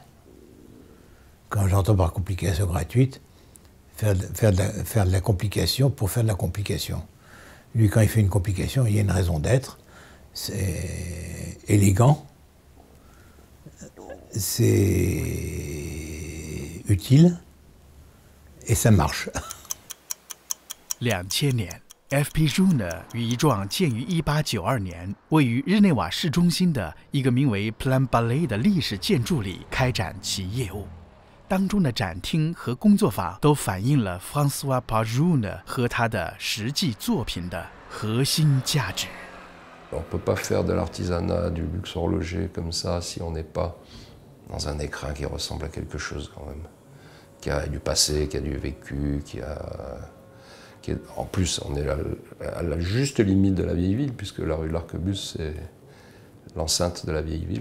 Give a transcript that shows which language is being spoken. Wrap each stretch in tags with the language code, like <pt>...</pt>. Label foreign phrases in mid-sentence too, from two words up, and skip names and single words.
<fr>Quand j'entends par complication gratuite, faire de la complication pour faire de la complication. Lui, quand il fait une complication, il y a une raison d'être. C'est élégant, c'est utile et ça marche.</fr> <zh>2000 年 ，FP Joune 与一幢建于1892年、位于日内瓦市中心的一个名为 Plan Ballet 的历史建筑里开展其业务。当中的展厅和工作坊都反映了 François Pajot 和他的实际作品的核心价值。</zh> <fr>On ne peut pas faire de l'artisanat, du luxe horloger comme ça si on n'est pas dans un écrin qui ressemble à quelque chose quand même, qui a du passé, qui a du vécu, en plus, on est à la juste limite de la vieille ville, puisque la rue de l'Arquebuse, c'est l'enceinte de la vieille ville.</fr>